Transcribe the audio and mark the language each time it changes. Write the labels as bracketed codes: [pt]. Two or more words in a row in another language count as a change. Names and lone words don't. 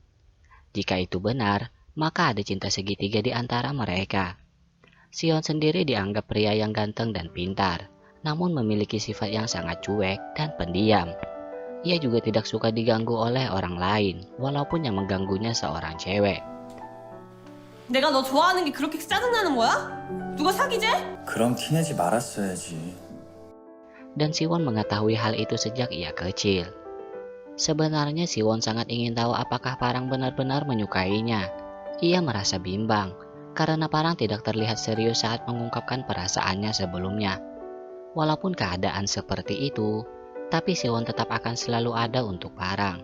[id] Jika itu benar, maka ada cinta segitiga di antara mereka. Si-yeon sendiri dianggap pria yang ganteng dan pintar, namun memiliki sifat yang sangat cuek dan pendiam. Ia juga tidak suka diganggu oleh orang lain, walaupun yang mengganggunya seorang cewek. [ko] 내가 너 좋아하는 게 그렇게 짜증나는 거야? 누가 사귀재? 그럼 티내지 말았어야지. [id] Dan Si-won mengetahui hal itu sejak ia kecil. Sebenarnya Si-won sangat ingin tahu apakah Parang benar-benar menyukainya. Ia merasa bimbang, karena Parang tidak terlihat serius saat mengungkapkan perasaannya sebelumnya. Walaupun keadaan seperti itu, tapi Si-won tetap akan selalu ada untuk Parang.